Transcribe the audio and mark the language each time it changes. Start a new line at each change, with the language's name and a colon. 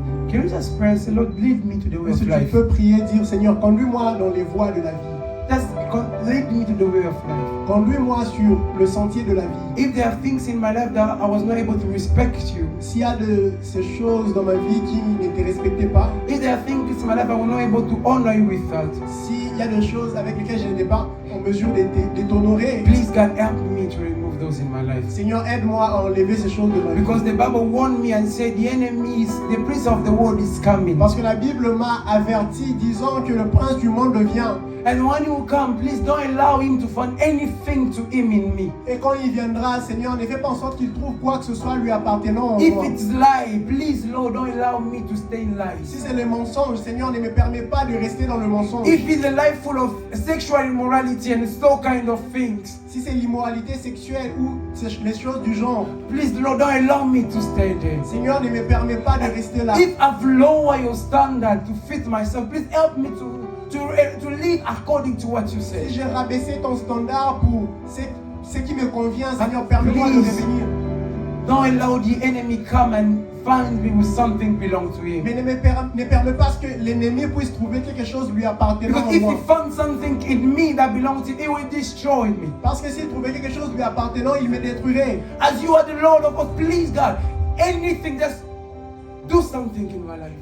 English: Can you just pray, say, Lord, lead me to the way
French: Est-ce
English: of
French: que tu
English: life?
French: peux prier, dire Seigneur, conduis-moi dans les voies de la vie.
English: Just lead me to the way of life.
French: Conduis-moi sur le sentier de la vie.
English: If there are things in my life that I was not able to respect you,
French: S'il y a de ces choses dans ma vie qui ne te respectaient pas,
English: if there are things in my life I was not able to honor you with that,
French: s'il y a des choses avec lesquelles je n'étais pas en mesure de t'honorer,
English: please God help me to remove those in my life.
French: Seigneur, aide-moi à enlever ces choses de ma vie.
English: Because the Bible warned me and said the enemy is, the prince of the world is coming.
French: Parce que la Bible m'a averti disant que le prince du monde vient.
English: And when he will come, please don't allow him to find anything to him in me.
French: Et quand il viendra, Seigneur, ne fais pas en sorte qu'il trouve quoi que ce soit lui appartenant en
English: If
French: moi.
English: it's lie, please Lord, don't allow me to stay in
French: Si
English: lies.
French: c'est le mensonge, Seigneur, ne me permets pas de rester dans le mensonge.
English: If it's a life full of sexual immorality and so kind of things,
French: Si c'est l'immoralité sexuelle ou les choses du genre,
English: please Lord, don't allow me to stay there.
French: Seigneur, ne me permets pas de rester là.
English: If I've lowered your standard to fit myself, please help me to live according to what you
French: Si
English: say.
French: j'ai rabaissé ton standard pour ce qui me convient, Seigneur, permets-moi de
English: Please.
French: revenir.
English: Don't allow the enemy come and find me with something belong to him.
French: Mais ne permets pas que l'ennemi puisse trouver quelque chose lui appartenant
English: Because
French: en
English: if
French: moi.
English: he found something in me that belongs to him, he will destroy me.
French: Parce que s'il trouvait quelque chose lui appartenant, il me détruirait.
English: As you are the Lord of us, please God, anything, just do something in my life.